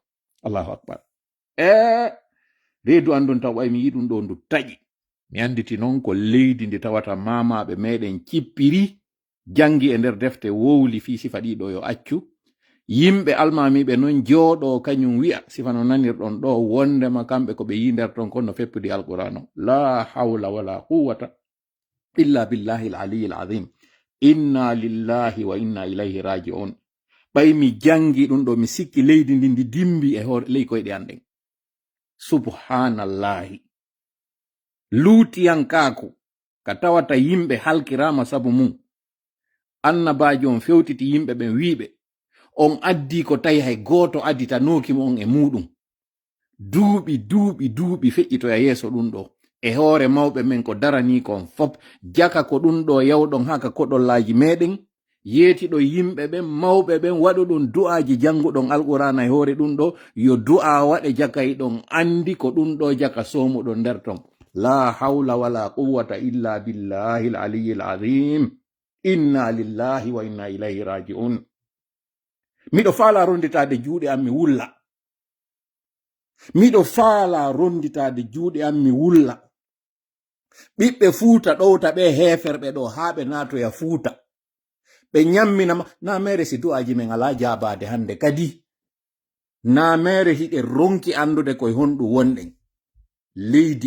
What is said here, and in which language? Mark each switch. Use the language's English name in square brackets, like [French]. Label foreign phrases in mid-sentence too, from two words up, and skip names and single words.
[Arabic] الله أكبر. [Fula] reedu andun taw ɓay mi yi ɗum ɗo ndu taƴi mi anditi noon ko leydi ndi tawata mamaɓe meɗen cippiri jangi e nder defte wowli fi sifa ɗiɗo yo accu yimɓe almamiɓe noon jooɗo kañum wi'a sifa no nanirɗon ɗo wondema kamɓe ko ɓe yi nder ton kon no feppudi alqur'an [Arabic] لا حول ولا قوة إلا بالله العلي العظيم إنا لله وإنا إليه راجعون. [Fula] ɓay mi jangi ɗum ɗo mi sikki leydi ndi ndi dimbi e hoore ley koyɗe anɗen. [Arabic] subhanallahi. [Fula] luutiyankako ka tawata yimɓe halkirama sabu mum annabajo on fewtiti yimɓe ɓen wiɓe on addi ko tawi hay goto additanokimo on e muɗum duuɓi feƴƴitoya yeeso ɗum ɗo e hoore mawɓe men ko darani kon fop jaka ko ɗum ɗo yawɗon haka koɗollaji meɗen yeetiɗo yimɓe ɓen mawɓe ɓen waɗu ɗum du'aji janguɗon alqur'ana e hoore ɗum ɗo yo du'a waɗe jaka ɗon andi ko ɗum ɗo jaka somuɗon nder ton. [Arabic] لا حول ولا قوة إلا بالله العلي العظيم إنا لله وإنا إليه راجعون. [Fula] miɗo faala ronditade juuɗe am mi wulla miɗo faala ronditade juuɗe am mi wulla ɓiɓɓe Fuuta ɗowta ɓe heferɓe ɗo haa ɓe natoya Fuuta ɓe ñamminama na mere si du'aji men ala jabade hande kadi na mere hiɗe ronki andude koye honɗum wonɗen leydi